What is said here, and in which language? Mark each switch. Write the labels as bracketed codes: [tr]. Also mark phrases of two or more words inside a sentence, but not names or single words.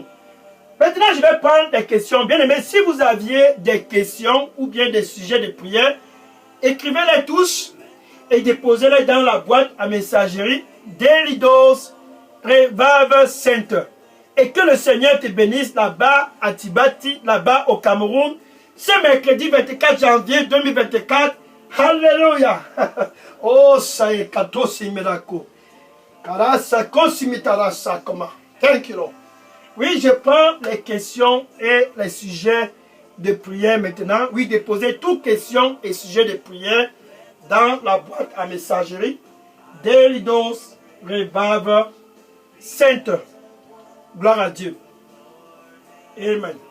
[fr] Maintenant, je vais prendre des questions. Bien aimés, si vous aviez des questions ou bien des sujets de prière, écrivez-les tous et déposez-les dans la boîte à messagerie Daily Dose Revival Center. Et que le Seigneur te bénisse là-bas à Tibati, là-bas au Cameroun, ce mercredi 24 janvier 2024. Alléluia! Oh, ça y est, katosi mirako. Karasa kosimitarasa koma. [en] Thank you, Lord. [fr] Oui, je prends les questions et les sujets de prière maintenant. Oui, déposez toutes questions et sujets de prière dans la boîte à messagerie Daily Dose Revival Center. Gloire à Dieu. Amen.